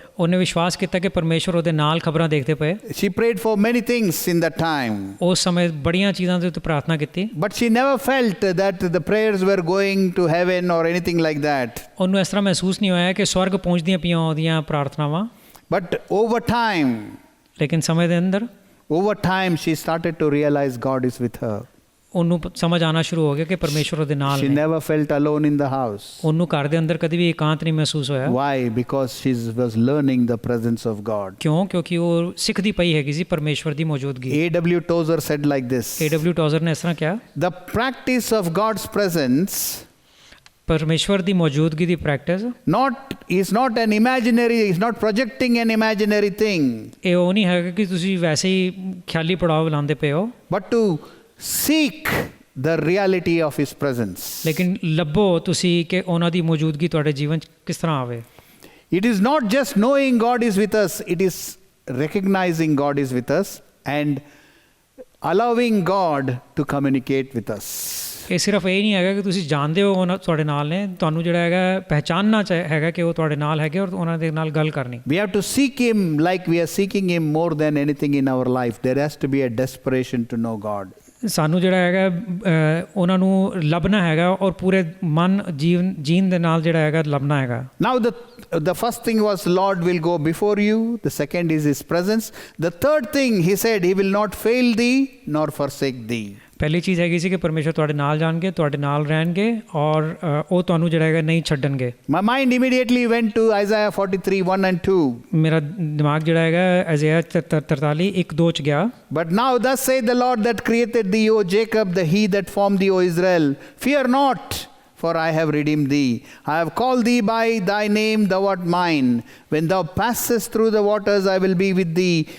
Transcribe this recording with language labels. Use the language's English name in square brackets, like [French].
[Punjabi] ਉਹਨੇ ਵਿਸ਼ਵਾਸ ਕੀਤਾ ਕਿ ਪਰਮੇਸ਼ਵਰ ਉਹਦੇ ਨਾਲ ਖਬਰਾਂ ਦੇਖਦੇ ਪਏ। [English] She prayed for many things in that time. [Punjabi] ਉਸ ਸਮੇਂ ਬੜੀਆਂ ਚੀਜ਼ਾਂ ਦੇ ਉੱਤੇ ਪ੍ਰਾਰਥਨਾ ਕੀਤੀ। [English] But she never felt that the prayers were going to heaven or anything like that. [Punjabi] ਉਹਨੂੰ ਇਸ ਤਰ੍ਹਾਂ ਮਹਿਸੂਸ ਨਹੀਂ ਹੋਇਆ ਕਿ ਸਵਰਗ ਪਹੁੰਚਦੀਆਂ ਪਈਆਂ ਉਹਦੀਆਂ ਪ੍ਰਾਰਥਨਾਵਾਂ। [English] But over time [Punjabi] ਲੇਕਿਨ ਸਮੇਂ ਦੇ ਅੰਦਰ [English] she started to realize God is with her. [Punjabi] ਉਹਨੂੰ ਸਮਝ ਆਉਣਾ ਸ਼ੁਰੂ ਹੋ ਗਿਆ ਕਿ ਪਰਮੇਸ਼ਵਰ ਉਹਦੇ ਨਾਲ [English] She [Punjabi] ਨੇ। [English] never felt alone in the house. [Punjabi] ਉਹਨੂੰ ਘਰ ਦੇ ਅੰਦਰ ਕਦੀ ਵੀ ਇਕਾਂਤ ਨਹੀਂ ਮਹਿਸੂਸ ਹੋਇਆ। [English] Why? Because she was learning the presence of God. [Punjabi] ਕਿਉਂ? ਕਿਉਂਕਿ ਉਹ ਸਿੱਖਦੀ ਪਈ ਹੈਗੀ ਸੀ ਪਰਮੇਸ਼ਵਰ ਦੀ ਮੌਜੂਦਗੀ। [English] A.W. Tozer said like this: [Punjabi] A.W. ਟੋਜ਼ਰ ਨੇ ਇਸ ਤਰ੍ਹਾਂ ਕਿਹਾ, [English] the practice of God's presence [Punjabi] ਪਰਮੇਸ਼ਵਰ ਦੀ ਮੌਜੂਦਗੀ ਦੀ practice [English] is not an imaginary, is not projecting an imaginary thing, [Punjabi] ਇਹ ਉਹ ਨਹੀਂ ਹੈਗਾ ਕਿ ਤੁਸੀਂ ਵੈਸੇ ਹੀ ਖਿਆਲੀ ਪੜਾਅ ਲਾਉਂਦੇ ਪਏ ਹੋ, [English] but to seek the reality of His presence. [Punjabi] ਲੇਕਿਨ ਲੱਭੋ ਤੁਸੀਂ ਕਿ ਉਹਨਾਂ ਦੀ ਮੌਜੂਦਗੀ ਤੁਹਾਡੇ ਜੀਵਨ 'ਚ ਕਿਸ ਤਰ੍ਹਾਂ ਆਵੇ। [English] It is not just knowing God is with us, it is recognizing God is with us and allowing God to communicate with us. [Punjabi] ਇਹ ਸਿਰਫ ਇਹ ਨਹੀਂ ਹੈਗਾ ਕਿ ਤੁਸੀਂ ਜਾਣਦੇ ਹੋ ਉਹਨਾਂ ਤੁਹਾਡੇ ਨਾਲ ਨੇ, ਤੁਹਾਨੂੰ ਜਿਹੜਾ ਹੈਗਾ ਪਹਿਚਾਨਣਾ ਹੈਗਾ ਕਿ ਉਹ ਤੁਹਾਡੇ ਨਾਲ ਹੈਗੇ ਔਰ ਉਹਨਾਂ ਦੇ ਨਾਲ ਗੱਲ ਕਰਨੀ। [English] We have to seek Him like we are seeking Him more than anything in our life. There has to be a desperation to know God. [Punjabi] ਸਾਨੂੰ ਜਿਹੜਾ ਹੈਗਾ ਉਹਨਾਂ ਨੂੰ ਲੱਭਣਾ ਹੈਗਾ ਔਰ ਪੂਰੇ ਮਨ ਜੀਣ ਦੇ ਨਾਲ ਜਿਹੜਾ ਹੈਗਾ ਲੱਭਣਾ ਹੈਗਾ। [English] Now the first thing was Lord will go before you. The second is His presence. The third thing He said, He will not fail thee nor forsake thee. [Punjabi] ਪਹਿਲੀ ਚੀਜ਼ ਹੈਗੀ ਸੀ ਕਿ ਪਰਮੇਸ਼ਰ ਤੁਹਾਡੇ ਨਾਲ ਜਾਣਗੇ, ਤੁਹਾਡੇ ਨਾਲ ਰਹਿਣਗੇ ਔਰ ਉਹ ਤੁਹਾਨੂੰ ਜਿਹੜਾ ਹੈਗਾ ਨਹੀਂ ਛੱਡਣਗੇ। [English] My mind immediately went to Isaiah 43:1 and 2. [Punjabi] ਮੇਰਾ ਦਿਮਾਗ ਜਿਹੜਾ ਹੈਗਾ ਅਜ਼ਾਇਆ 43 1 2 ਚ ਗਿਆ। [English] But now thus saith the Lord that created thee, O Jacob, the He that formed thee, O Israel, fear not, for I have redeemed thee. I have called thee by thy name, thou art mine. When thou passest through the waters, I will be with thee.